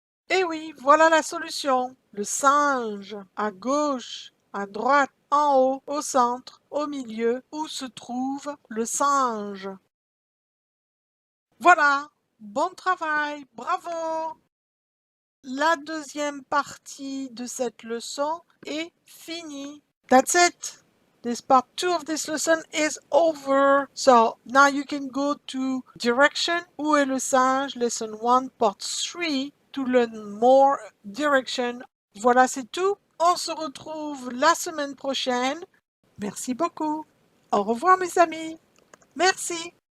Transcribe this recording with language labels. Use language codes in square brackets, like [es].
[fr] Eh oui, voilà la solution. Le singe, à gauche, à droite, en haut, au centre, au milieu, où se trouve le singe. Voilà, bon travail, bravo! La deuxième partie de cette leçon est finie. [en] That's it. This part 2 of this lesson is over. So now you can go to direction. [fr] Où est le singe? [en] Lesson 1, part 3 to learn more direction. [fr] Voilà, c'est tout. On se retrouve la semaine prochaine. Merci beaucoup. Au revoir mes amis. Merci.